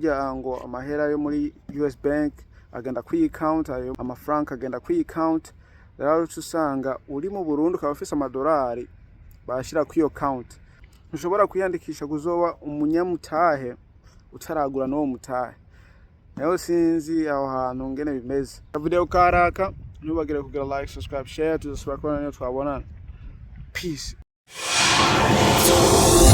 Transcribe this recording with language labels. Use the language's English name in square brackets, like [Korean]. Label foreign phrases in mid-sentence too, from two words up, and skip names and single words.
[Rundi] burya ngo amahera yo muri US bank agenda kwi-account ayo amafaranga agenda kwi-account rero usanga uri mu Burundi ukaba ufise amadolari bashira kwiyo account ntushobora kwiyandikisha kuzoba umunyamutahe utaragura no mutahe nayo sinzi aho hantu ngene bimeze video karaka ntubagire kugira [English] like subscribe share [Rundi] tuzosubira kubona niyo twabonana peace